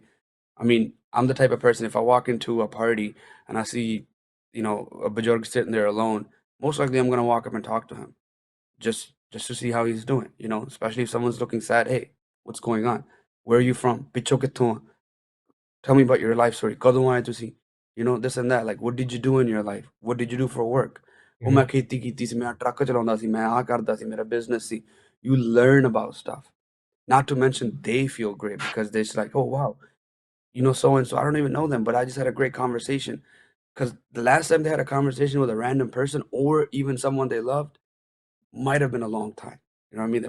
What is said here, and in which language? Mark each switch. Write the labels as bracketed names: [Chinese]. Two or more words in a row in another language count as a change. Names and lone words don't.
[English] I mean, I'm the type of person, if I walk into a party and I see, a Bajorg sitting there alone, most likely I'm gonna walk up and talk to him, just to see how he's doing, especially if someone's looking sad. Hey, what's going on? Where are you from? [Punjabi] ਪਿੱਛੋਂ ਕਿੱਥੋਂ? [English] Tell me about your life story. [Punjabi] ਕਦੋਂ ਆਏ ਤੁਸੀਂ? [English] This and that. Like, what did you do in your life? What did you do for work? Oh, Mhm. [Punjabi] ਮੈਂ ਖੇਤੀ ਕੀਤੀ ਸੀ, ਮੈਂ ਟਰੱਕ ਚਲਾਉਂਦਾ ਸੀ, ਮੈਂ ਆਹ ਕਰਦਾ ਸੀ, ਮੇਰਾ business ਸੀ. [English] You learn about stuff. Not to mention they feel great because they're just like, oh wow, so and so. I don't even know them, but I just had a great conversation. Because the last time they had a conversation with a random person, or even someone they loved, might have been a long time. You know what I mean?